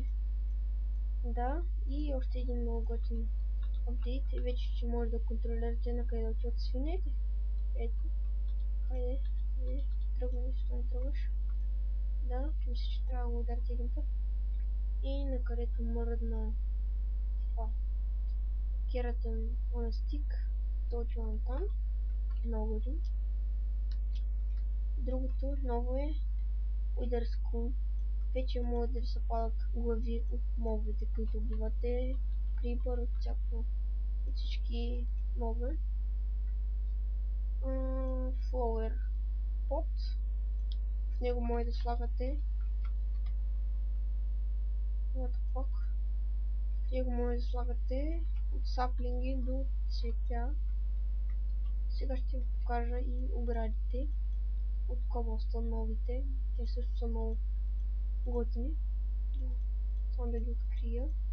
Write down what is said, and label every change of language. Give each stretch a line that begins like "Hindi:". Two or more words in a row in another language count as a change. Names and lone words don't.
Bulgarian: Да, и още един много готин апдейт. Вече ще може да контролирате на къде да отиват свинете. Ето. Хайде, тръгваш, не тръгваш. Да, мисля, че трябва да го ударите един път. И на където мръдна това
English: Keratin on a stick,
Bulgarian: то отивам там. Много готин. Другото ново е
English: Wither Skull.
Bulgarian: Вече могат да ви се падат глави от мобовете, които убивате. Creeper, от всяко, от всички мобове.
English: Flower Pot.
Bulgarian: В него може да слагате
English: what the fuck.
Bulgarian: В него може да слагате от саплинги до цветя. Сега ще ви покажа и оградите от Cobblestone новите. Те също са много готини. изчакам да ги открия.